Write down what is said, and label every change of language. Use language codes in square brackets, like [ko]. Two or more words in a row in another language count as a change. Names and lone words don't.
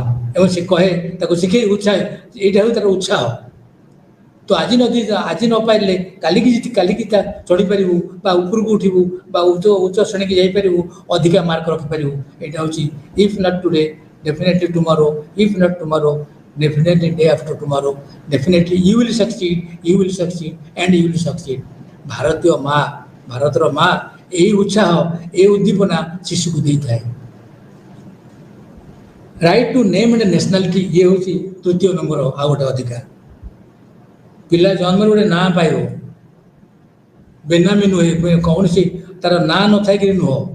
[or] ଏବଂ ସେ କହେ ତାକୁ ଶିଖେଇ ଉତ୍ସାହ, ଏଇଟା ହେଉଛି ତାର ଉତ୍ସାହ। ତ ଆଜି ନ ପାଇଲେ କାଲିକି ତା ଚଢ଼ିପାରିବୁ ବା ଉପରକୁ ଉଠିବୁ ବା ଉଚ୍ଚ ଶ୍ରେଣୀକି ଯାଇପାରିବୁ, ଅଧିକା ମାର୍କ ରଖିପାରିବୁ। ଏଇଟା ହେଉଛି [en] if not today definitely tomorrow, if not tomorrow definitely day after tomorrow, definitely you will succeed and you will succeed। [or] ଭାରତୀୟ ମା, ଭାରତର ମା ଏହି ଉତ୍ସାହ, ଏହି ଉଦ୍ଦୀପନା ଶିଶୁକୁ ଦେଇଥାଏ। [en] right to name and nationality, [or] ଇଏ ହେଉଛି ତୃତୀୟ ନମ୍ବର ଆଉ ଗୋଟେ ଅଧିକାର। ପିଲା ଜନ୍ମରେ ଗୋଟେ ନାଁ ପାଇବ, ବେନାମୀ ନୁହେଁ, କୌଣସି ତାର ନାଁ ନଥାଇକିରି ନୁହଁ।